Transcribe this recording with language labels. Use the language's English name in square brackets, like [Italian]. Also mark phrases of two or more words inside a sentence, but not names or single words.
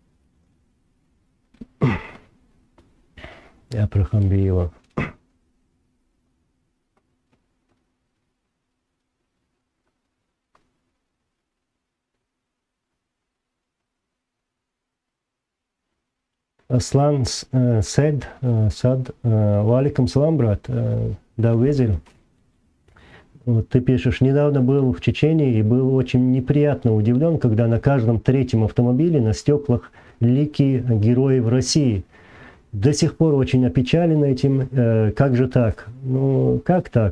[Russian] Я про Хамбиева. Аслан Сад, [Arabic] وعليكم السلام, [Russian] брат. Да, Везель. Вот ты пишешь, недавно был в Чечении и был очень неприятно удивлен, когда на каждом третьем автомобиле на стеклах лики героев России. До сих пор очень опечален этим. Как же так? Ну, как так?